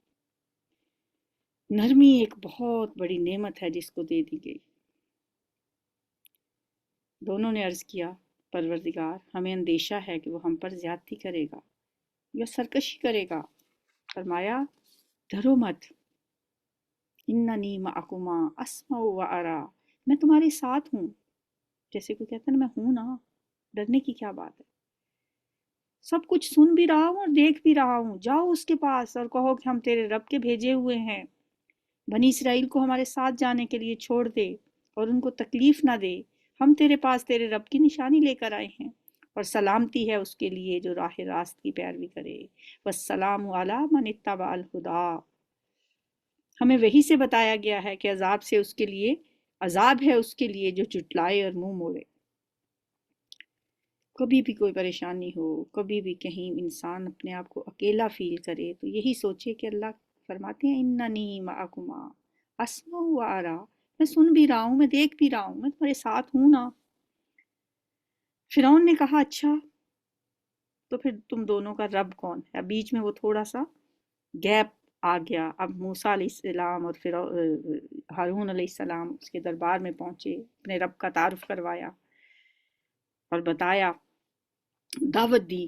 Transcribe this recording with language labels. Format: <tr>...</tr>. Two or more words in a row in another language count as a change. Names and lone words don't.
<hi>नरमी एक बहुत बड़ी नेमत है जिसको दे दी गई। दोनों ने अर्ज़ किया, परवरदिगार हमें अंदेशा है कि वो हम पर ज़्यादती करेगा या सरकशी करेगा। फरमाया डरो मत,</hi> <ar>إنني معكما أسمع وأرى,</ar> <hi>मैं तुम्हारे साथ हूँ। जैसे कोई कहता है ना मैं हूँ ना, डरने की क्या बात है, सब कुछ सुन भी रहा हूँ और देख भी रहा हूँ। जाओ उसके पास और कहो कि हम तेरे रब के भेजे हुए हैं, बनी इसराइल को हमारे साथ जाने के लिए छोड़ दे और उनको तकलीफ ना दे। हम तेरे पास तेरे रब की निशानी लेकर आए हैं, और सलामती है उसके लिए जो राह रास्त की पैरवी करे।</hi> <ar>والسلام على من اتبع الهدى,</ar> <hi>हमें वही से बताया गया है कि अजाब है उसके लिए जो जुटलाए और मुंह मोड़े। कभी भी कोई परेशानी हो, कभी भी कहीं इंसान अपने आप को अकेला फील करे, तो यही सोचे कि अल्लाह फरमाते हैं</hi> <ar>إنني معكما أسمع وأرى,</ar> <hi>मैं सुन भी रहा हूँ, मैं देख भी रहा हूँ, मैं तुम्हारे साथ हूँ ना। फिरौन ने कहा अच्छा, तो फिर तुम दोनों का रब कौन है। बीच में वो थोड़ा सा गैप आ गया। अब मूसा अलैहिस्सलाम और फिर हारून अलैहिस्सलाम उसके दरबार में पहुंचे, अपने रब का तारुफ करवाया और बताया, दावत दी।</hi>